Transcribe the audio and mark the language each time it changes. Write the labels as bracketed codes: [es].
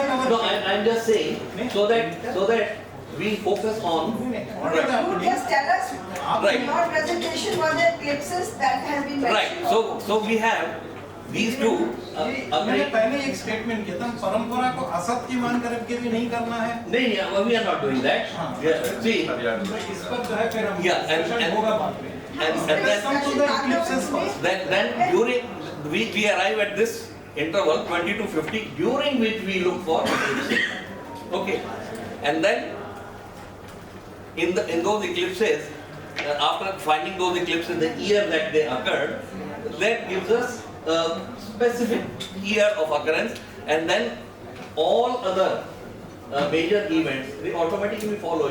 [en] No, I'm just saying so that we focus on. You just tell us in your presentation what the eclipses that have been mentioned. Right. So we have these two. [hi] मैंने पहले एक statement किया था, परंपरा को असत्य मान करके भी नहीं करना है. नहीं, [en] we are not doing that. See, [hi] इस पर जो है फिर हम [en] discussion [hi] होगा बाद में. [en] And then come to the eclipses first. Then during we arrive at this interval 20 to 50, during which we look for eclipses. Okay, and then in those eclipses, after finding those eclipses, the year that they occurred, that gives us a specific year of occurrence, and then all other major events, they automatically follow.